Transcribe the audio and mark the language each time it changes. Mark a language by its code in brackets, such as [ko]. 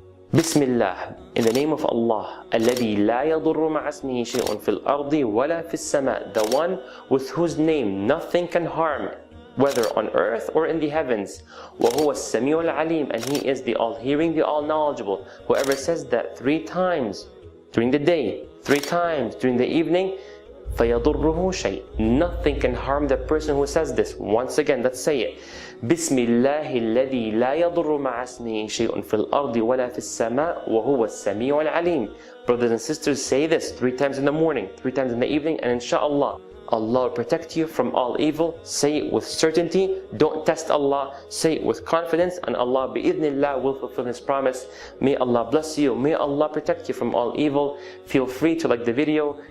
[en] Bismillah, in the name of Allah, [ar] الذي لا يضر مع اسمه شيء في الأرض ولا في السماء, [en] the one with whose name nothing can harm, whether on earth or in the heavens. [ar] وهو السميع العليم, [en] and he is the all-hearing, the all-knowledgeable. Whoever says that 3 times during the day, 3 times during the evening, [ar] فَيَضُرُّهُ شَيْءٍ, [en] nothing can harm the person who says this. Once again, let's say it. [ar] بسم الله الذي لا يضر مع اسمه شيء في الأرض ولا في السماء وهو السميع العليم. [en] Brothers and sisters, say this 3 times in the morning, 3 times in the evening, and inshallah, Allah will protect you from all evil. Say it with certainty. Don't test Allah. Say it with confidence, and Allah bi'idhnillah will fulfill His promise. May Allah bless you. May Allah protect you from all evil. Feel free to like the video.